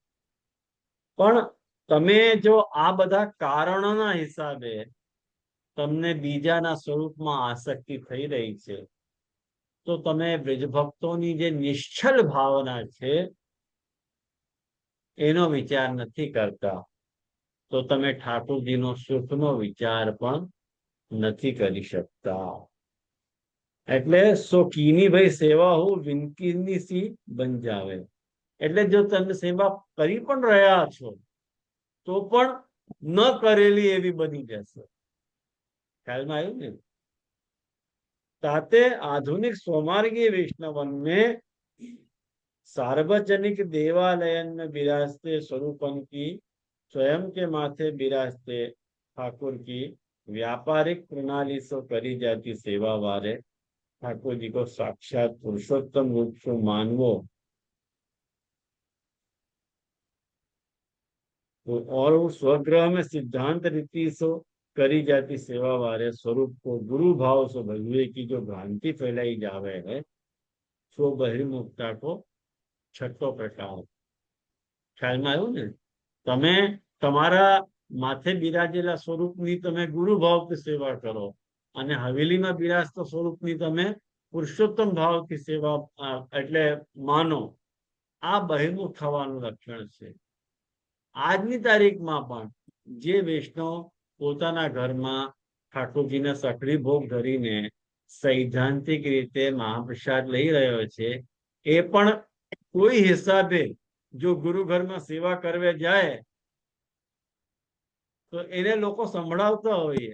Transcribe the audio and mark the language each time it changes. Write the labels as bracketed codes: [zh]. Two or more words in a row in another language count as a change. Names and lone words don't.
[gu] પણ તમે જો આ બધા કારણોના હિસાબે તમને બીજાના સ્વરૂપમાં આસક્તિ થઈ રહી છે, તો તમે બ્રજભક્તોની જે નિશ્ચલ ભાવના છે એનો વિચાર નથી કરતા, તો તમે ઠાકોરજીનો સુખનો વિચાર પણ નથી કરી શકતા. [bra] એટલે सो कीनी भाई सेवा हूं विनकीनी सी बन जावे. [gu] એટલે જો તમે સેવા કરી પણ રહ્યા છો તો પણ ન કરેલી એવી બની જશે. ખ્યાલમાં આવ્યું ને? [bra] ताते आधुनिक स्वमार्गीय वैष्णवन में सार्वजनिक देवालयन में विराजते स्वरूपन की स्वयं के माथे विराजते ठाकुर की व्यापारिक प्रणाली से करी जाती सेवा वारे ठाकुर जी को साक्षात पुरुषोत्तम रूप से मानवो तो और उस स्वग्रह में सिद्धांत रीति से करी जाती सेवा वाले स्वरूप को गुरु भाव से भजवे की जो भ्रांति फैलाई जावे है सो बहिर्मुखता को छठो प्रकार. [gu] ख्यालમાં આવ્યું ને? તમે તમારા માથે બિરાજેલા સ્વરૂપની તમે ગુરુ ભાવથી સેવા કરો અને હવેલીમાં બિરાજતા સ્વરૂપની તમે પુરુષોત્તમ ભાવથી સેવા એટલે માનો. આ બહિર્મુખ થવાનું લક્ષણ છે. આજની તારીખમાં પણ જે વૈષ્ણવ પોતાના ઘરમાં ઠાકોરજીને સખડી ભોગ ધરીને સૈદ્ધાંતિક રીતે મહાપ્રસાદ લઈ રહ્યો છે એ પણ કોઈ હિસાબે જો ગુરુ ઘરમાં સેવા કરવા જાય તો એને લોકો સંભળાવતા હોઈએ.